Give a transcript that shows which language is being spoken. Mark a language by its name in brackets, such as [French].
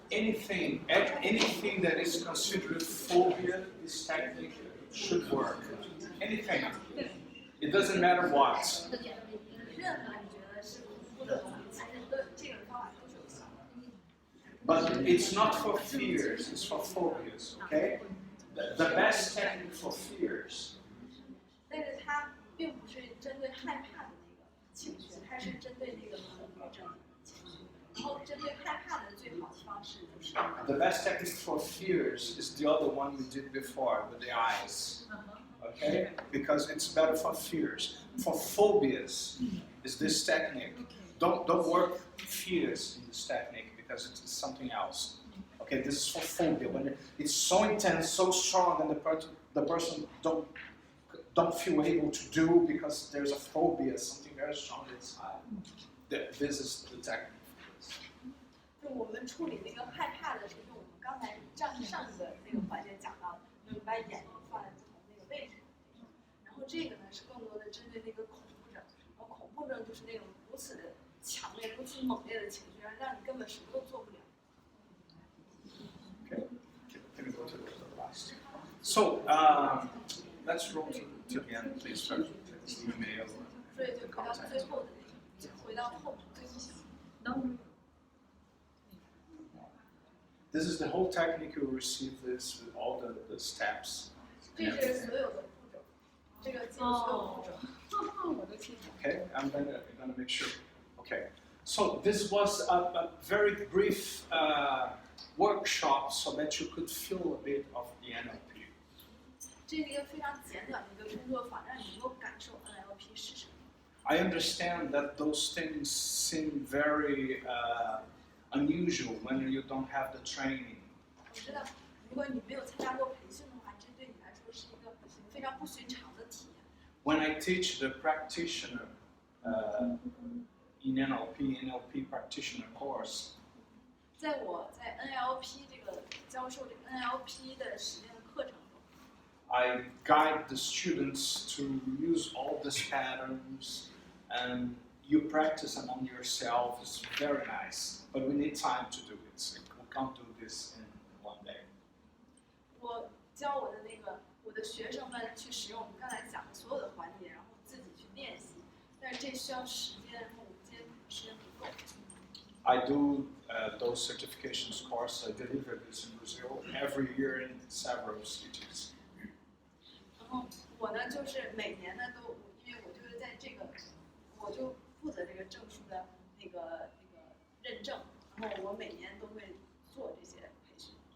[English] Anything that is considered phobia, this technique should work. Anything. It doesn't matter what. [Chinese] 任何你觉得是恐怖的东西，其实这个方法都是有效的。 [English] But it's not for fears, it's for phobias, okay? The best technique for fears [Chinese] 但是它并不是针对害怕的那个情绪，它是针对那个恐惧症的情绪。然后针对害怕的最好的方式就是， [English] the best technique for fears is the other one we did before with the eyes. Okay? Because it's better for fears. For phobias is this technique. Don't work fears in this technique because it's something else. Okay, this is for phobia. When it's so intense, so strong, and the person don't feel able to do because there's a phobia, something very strong inside. This is the technique. [Chinese] 就我们处理那个害怕的是用我们刚才上一个那个环节讲到的，就是把眼睛放在不同那个位置。然后这个呢是更多的针对那个恐怖症，然后恐怖控症就是那种如此的强烈、如此猛烈的情绪，让你根本什么都做不了。 [English] Okay. Can we go to the last? So let's roll to the end, please. Start the email. [Chinese] 所以就回到最后的那个，回到后最后。 [English] This is the whole technique. You will receive this with all the steps. [Chinese] 这是所有的步骤，这个记录所有步骤。 [English] Okay, I'm gonna make sure. Okay, so this was a very brief workshop so that you could feel a bit of the NLP. [Chinese] 这是一个非常简短的一个工作坊，让你能够感受 NLP 是什么。 [English] I understand that those things seem very unusual when you don't have the training. [Chinese] 我知道，如果你没有参加过培训的话，这对你来说是一个非常不寻常的体验。 [English] When I teach the practitioner in NLP practitioner course, [Chinese] 在我在 NLP 这个教授这个 NLP 的实践课程中， [English] I guide the students to use all these patterns, and you practice among yourself. It's very nice, but we need time to do it. We can't do this in one day. [Chinese] 我教我的学生们去使用我们刚才讲的所有的环节，然后自己去练习，但是这需要时间，然后我们今天时间不够。 [English] I do those certifications course. I deliver this in Brazil every year in several cities. [Chinese] 然后我呢，就是每年呢都，因为我就是在这个，我就负责这个证书的那个认证，然后我每年都会做这些培训。